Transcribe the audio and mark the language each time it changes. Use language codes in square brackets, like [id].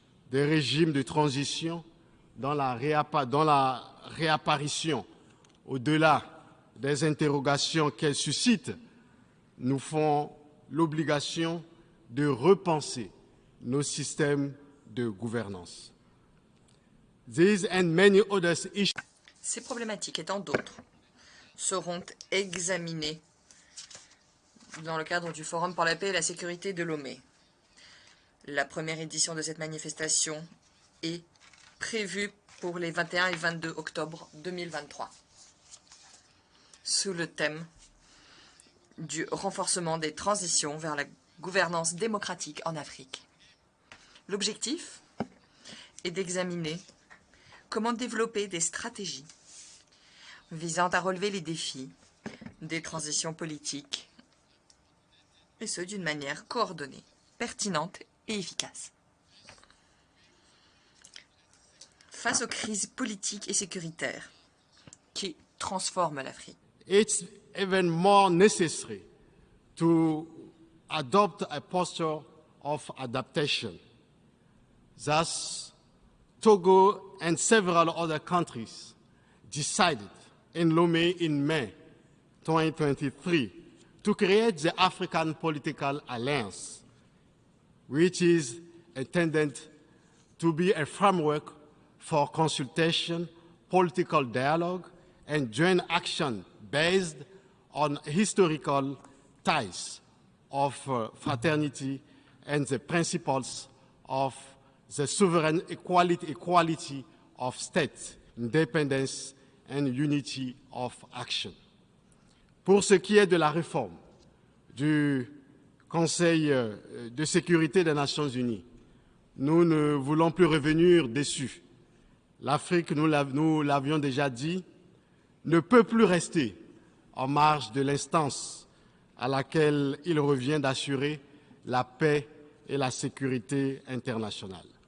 [fr] des régimes de transition dont la réapparition, au-delà des interrogations qu'elle suscite, nous font l'obligation de repenser nos systèmes de gouvernance. [en] These and many other issues. [fr] Ces problématiques et tant d'autres seront examinées dans le cadre du Forum pour la paix et la sécurité de Lomé. La première édition de cette manifestation est prévue pour les 21 et 22 octobre 2023, sous le thème du renforcement des transitions vers la gouvernance démocratique en Afrique. L'objectif est d'examiner comment développer des stratégies visant à relever les défis des transitions politiques, et ce d'une manière coordonnée, pertinente et efficace. Face aux crises politiques et sécuritaires qui transforment l'Afrique, [en] it's even more necessary to adopt a posture of adaptation. Thus, Togo and several other countries decided in Lomé in May 2023 to create the African Political Alliance, which is intended to be a framework for consultation, political dialogue, and joint action based on historical ties of fraternity and the principles of the sovereign equality of state, independence and unity of action. [fr] Pour ce qui est de la réforme du Conseil de sécurité des Nations Unies, nous ne voulons plus revenir dessus. L'Afrique, nous l'avions déjà dit, ne peut plus rester en marge de l'instance à laquelle il revient d'assurer la paix et la sécurité internationale.